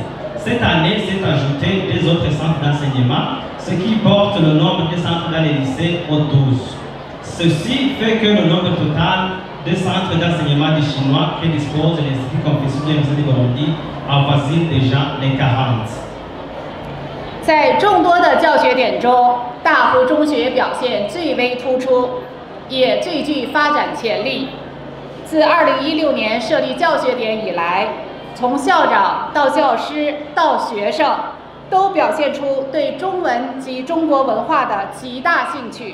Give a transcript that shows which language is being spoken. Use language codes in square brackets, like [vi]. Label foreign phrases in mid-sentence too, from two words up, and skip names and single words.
[fr] Cette année s'est ajouté des autres centres d'enseignement, ce qui porte le nombre de centres dans les lycées au 12. Ceci fait que le nombre total des centres d'enseignement du chinois que dispose l'Institut Confucius de l'Université du Burundi avoisine déjà les 40。 [zh] 在众多的教学点中，大湖中学表现最为突出，也最具发展潜力。自2016年设立教学点以来，从校长到教师到学生，都表现出对中文及中国文化的极大兴趣。